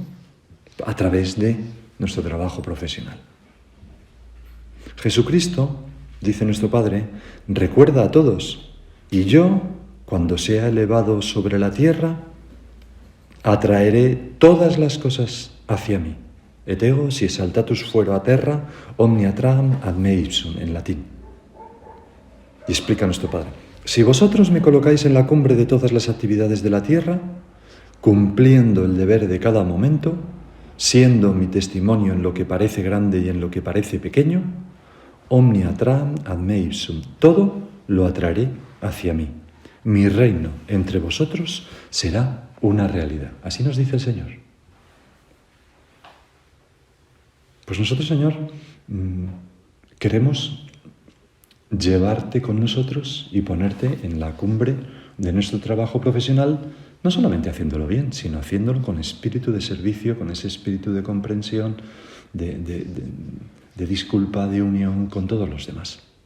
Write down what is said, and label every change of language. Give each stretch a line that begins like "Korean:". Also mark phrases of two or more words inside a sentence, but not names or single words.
Spanish: A través de nuestro trabajo profesional. Jesucristo, dice nuestro Padre, recuerda a todos, y yo, cuando sea elevado sobre la tierra, atraeré todas las cosas hacia mí.
Latin: Et ego, si exaltatus fuero a terra, omnia tram ad me ipsum,
Spanish: en latín. Y explica nuestro Padre, si vosotros me colocáis en la cumbre de todas las actividades de la tierra, cumpliendo el deber de cada momento, siendo mi testimonio en lo que parece grande y en lo que parece pequeño,
Latin: omnia tram ad me ipsum,
Spanish: todo lo atraeré hacia mí. Mi reino entre vosotros será una realidad. Así nos dice el Señor. Pues nosotros, Señor, queremos llevarte con nosotros y ponerte en la cumbre de nuestro trabajo profesional, no solamente haciéndolo bien, sino haciéndolo con espíritu de servicio, con ese espíritu de comprensión, de disculpa, de unión con todos los demás.